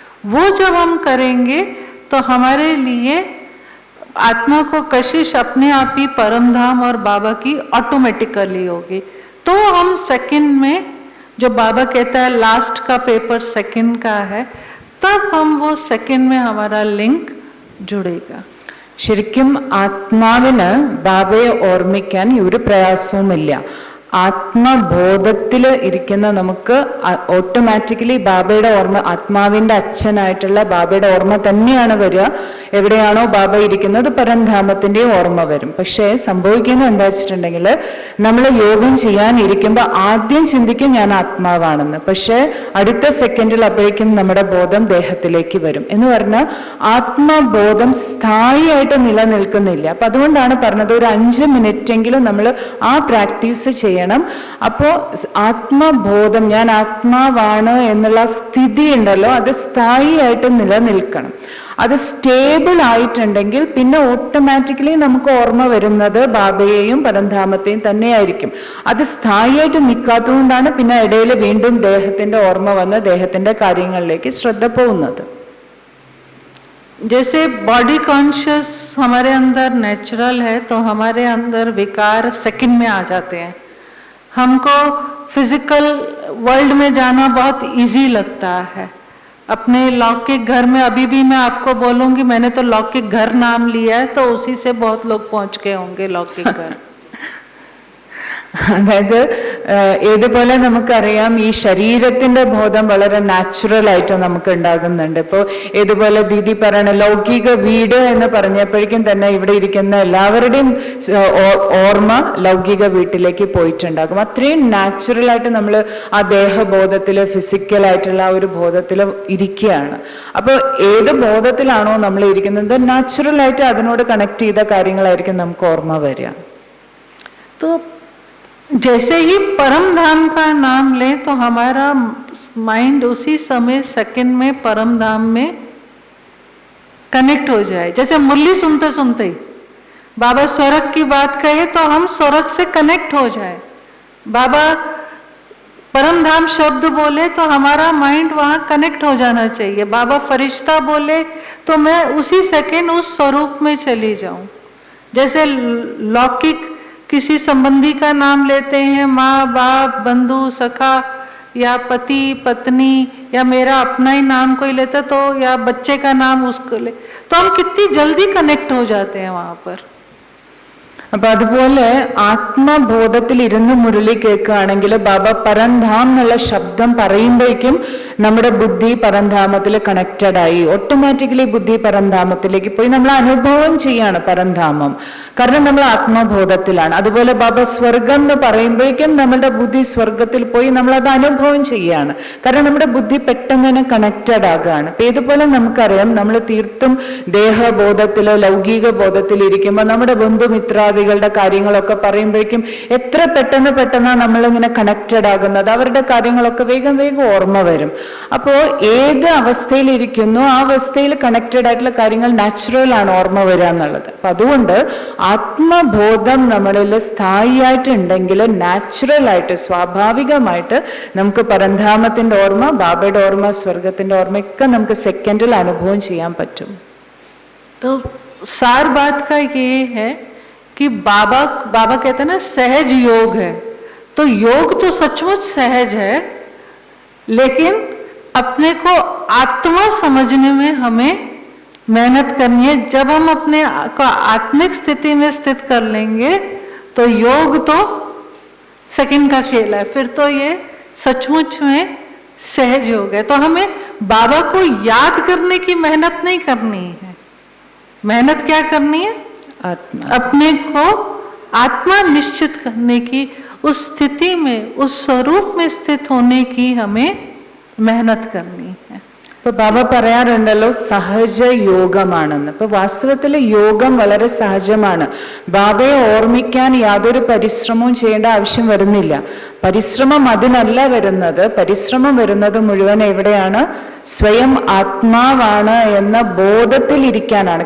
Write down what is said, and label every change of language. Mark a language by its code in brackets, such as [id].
[hi] वो जब हम करेंगे तो हमारे लिए आत्मा को कशिश अपने आप ही परम धाम और बाबा की ऑटोमेटिकली होगी. तो हम सेकंड में, जो बाबा कहता है लास्ट का पेपर सेकंड का है, तब हम वो सेकंड में हमारा लिंक जुड़ेगा. [ml] ശരിക്കും ആത്മാവിന് ബാബയെ ഓർമ്മിക്കാൻ ഒരു പ്രയാസവുമില്ല. ആത്മബോധത്തിൽ ഇരിക്കുന്ന നമുക്ക് ഓട്ടോമാറ്റിക്കലി ബാബയുടെ ഓർമ്മ, ആത്മാവിന്റെ അച്ഛനായിട്ടുള്ള ബാബയുടെ ഓർമ്മ തന്നെയാണ് വരിക. എവിടെയാണോ ബാബ ഇരിക്കുന്നത് പരംധാമത്തിന്റെ ഓർമ്മ വരും. പക്ഷേ സംഭവിക്കുന്നത് എന്താ വെച്ചിട്ടുണ്ടെങ്കിൽ, നമ്മൾ യോഗം ചെയ്യാനിരിക്കുമ്പോൾ ആദ്യം ചിന്തിക്കും ഞാൻ ആത്മാവാണെന്ന്. പക്ഷെ അടുത്ത സെക്കൻഡിൽ അപ്പോഴേക്കും നമ്മുടെ ബോധം ദേഹത്തിലേക്ക് വരും. എന്ന് പറഞ്ഞാൽ ആത്മബോധം സ്ഥായിയായിട്ട് നിലനിൽക്കുന്നില്ല. അപ്പൊ അതുകൊണ്ടാണ് പറഞ്ഞത്, ഒരു 5 മിനിറ്റെങ്കിലും നമ്മൾ ആ പ്രാക്ടീസ് ചെയ്യണം. അപ്പോ ആത്മബോധം, ഞാൻ ആത്മാവാണ് എന്നുള്ള സ്ഥിതി ഉണ്ടല്ലോ, അത് സ്ഥായിയായിട്ട് നിലനിൽക്കണം. അത് സ്റ്റേബിൾ ആയിട്ടുണ്ടെങ്കിൽ പിന്നെ ഓട്ടോമാറ്റിക്കലി നമുക്ക് ഓർമ്മ വരുന്നത് ബാബയെയും പരംധാമത്തെയും തന്നെയായിരിക്കും. അത് സ്ഥായിയായിട്ട് നിൽക്കാത്തതുകൊണ്ടാണ് പിന്നെ ഇടയിൽ വീണ്ടും ദേഹത്തിന്റെ ഓർമ്മ വന്ന് ദേഹത്തിന്റെ കാര്യങ്ങളിലേക്ക് ശ്രദ്ധ പോകുന്നത്. [hi] जैसे [en] body conscious [hi] हमारे अंदर नेचुरल है, तो हमारे अंदर विकार सेकंड में आ जाते हैं। हमको [en] physical world [hi] में जाना बहुत इजी लगता है। अपने लौकिक घर में अभी भी मैं आपको बोलूँगी, मैंने तो लौकिक घर नाम लिया है, तो उसी से बहुत लोग पहुँच गए होंगे लौकिक घर। [ml] അതായത് ഏതുപോലെ നമുക്കറിയാം ഈ ശരീരത്തിന്റെ ബോധം വളരെ നാച്ചുറൽ ആയിട്ട് നമുക്ക് ഉണ്ടാകുന്നുണ്ട്. ഇപ്പോൾ ഏതുപോലെ ദീദി പറയണ ലൗകിക വീട് എന്ന് പറഞ്ഞപ്പോഴേക്കും തന്നെ ഇവിടെ ഇരിക്കുന്ന എല്ലാവരുടെയും ഓർമ്മ ലൗകിക വീട്ടിലേക്ക് പോയിട്ടുണ്ടാകും. അത്രയും നാച്ചുറൽ ആയിട്ട് നമ്മൾ ആ ദേഹബോധത്തില് ഫിസിക്കലായിട്ടുള്ള ആ ഒരു ബോധത്തിൽ ഇരിക്കുകയാണ്. അപ്പോൾ ഏത് ബോധത്തിലാണോ നമ്മൾ ഇരിക്കുന്നത് നാച്ചുറൽ ആയിട്ട് അതിനോട് കണക്ട് ചെയ്ത കാര്യങ്ങളായിരിക്കും നമുക്ക് ഓർമ്മ വരിക. [hi] तो जैसे ही परम धाम का नाम ले तो हमारा माइंड उसी समय सेकंड में परम धाम में कनेक्ट हो जाए। जैसे मुरली सुनते सुनते ही बाबा स्वर्ग की बात कहे तो हम स्वर्ग से कनेक्ट हो जाए। बाबा परम धाम शब्द बोले तो हमारा माइंड वहाँ कनेक्ट हो जाना चाहिए। बाबा फरिश्ता बोले तो मैं उसी सेकंड उस स्वरूप में चली जाऊं। जैसे लौकिक किसी संबंधी का नाम लेते हैं, माँ बाप बंधु सखा या पति पत्नी या मेरा अपना ही नाम कोई लेता तो, या बच्चे का नाम उसको ले, तो हम कितनी जल्दी कनेक्ट हो जाते हैं वहाँ पर। [ml] അപ്പൊ അതുപോലെ ആത്മബോധത്തിൽ ഇരുന്ന് മുരളി കേൾക്കുകയാണെങ്കിൽ ബാബ പരംധാം എന്നുള്ള ശബ്ദം പറയുമ്പോഴേക്കും നമ്മുടെ ബുദ്ധി പരംധാമത്തിൽ കണക്റ്റഡ് ആയി. ഓട്ടോമാറ്റിക്കലി ബുദ്ധി പരംധാമത്തിലേക്ക് പോയി നമ്മൾ അനുഭവം ചെയ്യാണ് പരംധാമം. കാരണം നമ്മൾ ആത്മബോധത്തിലാണ്. അതുപോലെ ബാബ സ്വർഗം എന്ന് പറയുമ്പോഴേക്കും നമ്മുടെ ബുദ്ധി സ്വർഗത്തിൽ പോയി നമ്മൾ അത് അനുഭവം ചെയ്യാണ്. കാരണം നമ്മുടെ ബുദ്ധി പെട്ടെന്ന് തന്നെ കണക്റ്റഡ് ആകുകയാണ്. അപ്പൊ ഇതുപോലെ നമുക്കറിയാം നമ്മൾ തീർത്തും ദേഹബോധത്തിലോ ലൗകിക ബോധത്തിൽ ഇരിക്കുമ്പോൾ നമ്മുടെ ബന്ധുമിത്രാദി കാര്യങ്ങളൊക്കെ പറയുമ്പോഴേക്കും എത്ര പെട്ടെന്നാണ് നമ്മളിങ്ങനെ കണക്റ്റഡ് ആകുന്നത്. അവരുടെ കാര്യങ്ങളൊക്കെ വേഗം ഓർമ്മ വരും. അപ്പോൾ ഏത് അവസ്ഥയിൽ ഇരിക്കുന്നു ആ അവസ്ഥയിൽ കണക്റ്റഡ് ആയിട്ടുള്ള കാര്യങ്ങൾ നാച്ചുറൽ ആണ് ഓർമ്മ വരിക എന്നുള്ളത്. അപ്പൊ അതുകൊണ്ട് ആത്മബോധം നമ്മളിൽ സ്ഥായിയായിട്ടുണ്ടെങ്കിൽ നാച്ചുറൽ ആയിട്ട് സ്വാഭാവികമായിട്ട് നമുക്ക് പരംധാമത്തിന്റെ ഓർമ്മ, ബാബയുടെ ഓർമ്മ, സ്വർഗത്തിന്റെ ഓർമ്മയൊക്കെ നമുക്ക് സെക്കൻഡിൽ അനുഭവം ചെയ്യാൻ പറ്റും. [hi] तो सार बात का ये है कि बाबा कहते हैं ना सहज योग है, तो योग तो सचमुच सहज है, लेकिन अपने को आत्मा समझने में हमें मेहनत करनी है। जब हम अपने को आत्मिक स्थिति में स्थित कर लेंगे तो योग तो सेकंड का खेल है, फिर तो ये सचमुच में सहज योग है। तो हमें बाबा को याद करने की मेहनत नहीं करनी है। मेहनत क्या करनी है? अपने को आत्मा निश्चित करने की, उस स्थिति में उस स्वरूप में स्थित होने की हमें मेहनत करनी है. [ml] ഇപ്പൊ ബാബ പറയാറുണ്ടല്ലോ സഹജ യോഗമാണെന്ന്. ഇപ്പൊ വാസ്തവത്തിൽ യോഗം വളരെ സഹജമാണ്. ബാബയെ ഓർമ്മിക്കാൻ യാതൊരു പരിശ്രമവും ചെയ്യേണ്ട ആവശ്യം വരുന്നില്ല. പരിശ്രമം അതിനല്ല വരുന്നത്. പരിശ്രമം വരുന്നത് മുഴുവൻ എവിടെയാണ്? സ്വയം ആത്മാവാണ് എന്ന ബോധത്തിൽ ഇരിക്കാനാണ്.